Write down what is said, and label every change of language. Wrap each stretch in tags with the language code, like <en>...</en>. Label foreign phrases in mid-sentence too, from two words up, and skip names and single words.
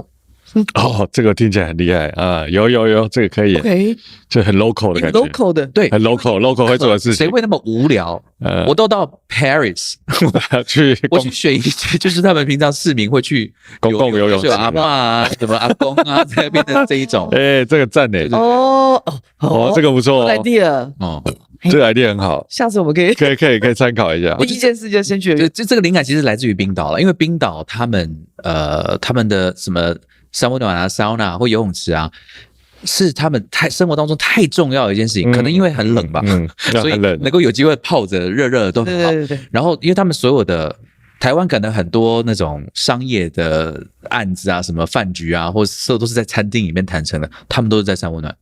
<zh>哦，這個聽起來很厲害啊！有，這個可以， okay, 就很 local 的感覺，local 的，對，很 local 会做的事情。誰會那麼無聊？我都到 Paris 我去選一些，就是他們平常市民會去公共游泳池，有阿嬤啊，什麼阿公啊，在那邊的這一種。這個讚呢？哦，這個不錯 idea 哦。這個 idea 很好，下次我們可以參考一下。第一件事就先去。這個靈感其實來自於冰島了，因為冰島他們的什麼三溫暖啊、sauna 或游泳池啊，是他們生活當中太重要的一件事情。可能因為很冷吧，所以能夠有機會泡着熱熱的都很好。對。然後因為他們所有的台灣可能很多那種商業的案子啊，什麼飯局啊，或者都是在餐廳裡面談成的，他們都是在三溫暖</zh>